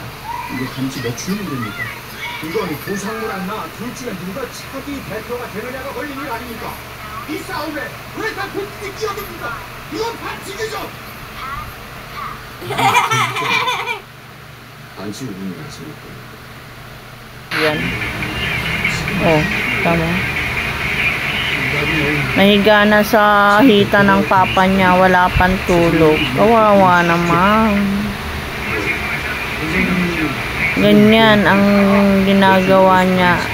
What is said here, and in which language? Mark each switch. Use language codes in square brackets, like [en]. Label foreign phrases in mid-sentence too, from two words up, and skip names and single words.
[ko] 이게 단지 매출 문제입니까? 이건 부상물 안 나 둘 중에 누가 차기 대표가 되느냐가 걸린 일 아닙니까? 이 싸움에 왜 다 본인이 끼어듭니까? 이건 반칙이죠! 반칙 운영하십니까? [tl] Yan. Oh, tama. Nahiga na sa hita ng papa niya, wala pang tulog. Kawawa naman. Ganyan ang ginagawa niya.